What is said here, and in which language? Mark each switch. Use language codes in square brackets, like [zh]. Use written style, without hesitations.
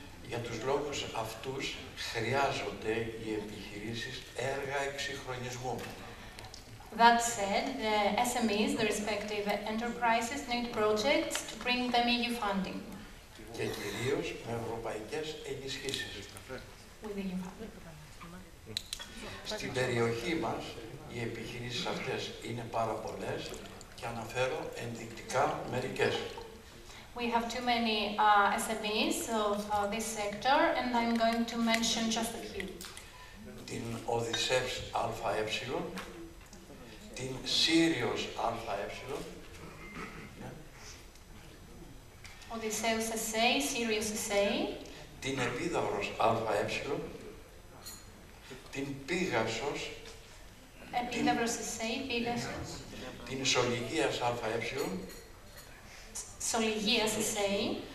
[el] Για τους λόγους αυτούς χρειάζονται οι επιχειρήσεις έργα εξυγχρονισμού. [en] That said, the SMEs, the respective enterprises, need projects to bring them EU funding. [el] Και κυρίως με ευρωπαϊκές ενισχύσεις. [en] With EU funding. [el] Στην περιοχή μας, οι επιχειρήσεις αυτές είναι πάρα πολλές και αναφέρω ενδεικτικά μερικές. [en] We have too many SMEs of this sector, and I'm going to mention just a few. [el] Την Οδυσσεύς ΑΕ, την Σύριος ΑΕ, [en] Odysseus SA, Sirius SA, [el] την Επίδαυρος ΑΕ, την Πίγασος, [en] Επίδαυρος SA, Pegasus, [el] την Σολυγίας ΑΕ, [en] Σολυγίας SA,